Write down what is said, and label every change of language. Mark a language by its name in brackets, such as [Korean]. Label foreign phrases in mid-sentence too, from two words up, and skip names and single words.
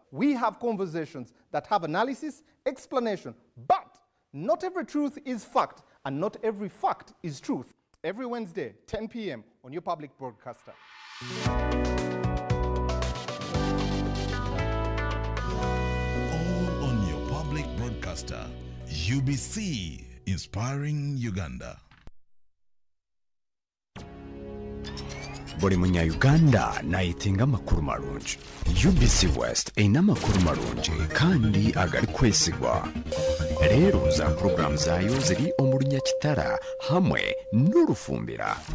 [English] We have conversations that have analysis, explanation, but not every truth is fact, and not every fact is truth. Every Wednesday, 10 p.m. on your public broadcaster. All on your public broadcaster. UBC, inspiring Uganda. [Tooro] buli munya-Uganda nayitinga amakuru marungi. UBC West erina amakuru marungi kandi agali kwesigwa. Leero za program zaayo ziri omu Lunyakitara hamwe n'Orufumbira.